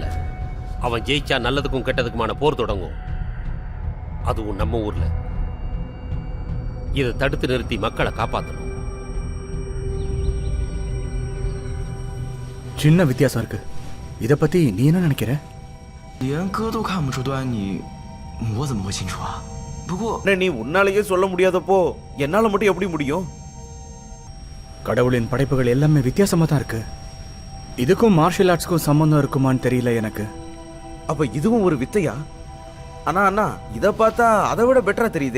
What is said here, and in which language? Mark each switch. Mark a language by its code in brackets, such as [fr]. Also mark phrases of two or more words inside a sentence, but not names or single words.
[ta] அவன் ஜெயிச்சா நல்லதுக்கும் கெட்டதுக்குமான போர் தொடங்கும். அதுவும் நம்ம ஊர்ல. இதை தடுத்து நிறுத்தி மக்களை காப்பாற்றணும். சின்ன வித்தியாசம் இருக்கு. இத பத்தி நீ என்ன நினைக்கிற? [zh] 连哥都看不出端倪，我怎么会清楚啊？不过 [ta] அண்ணே, நீ உன்னாலேயே சொல்ல முடியாதப்போ என்னால மட்டும் எப்படி முடியும்? கடவுளின் படைப்புகள் எல்லாமே வித்தியாசமா தான் இருக்கு. இதுக்கும் [en] martial arts [ta] சம்பந்தம் இருக்குமான்னு தெரியல எனக்கு. அப்ப இதுவும் ஒரு வித்தையா? ஆனா அண்ணா, இத பார்த்தா அதை விட பெட்டரா தெரியுதே.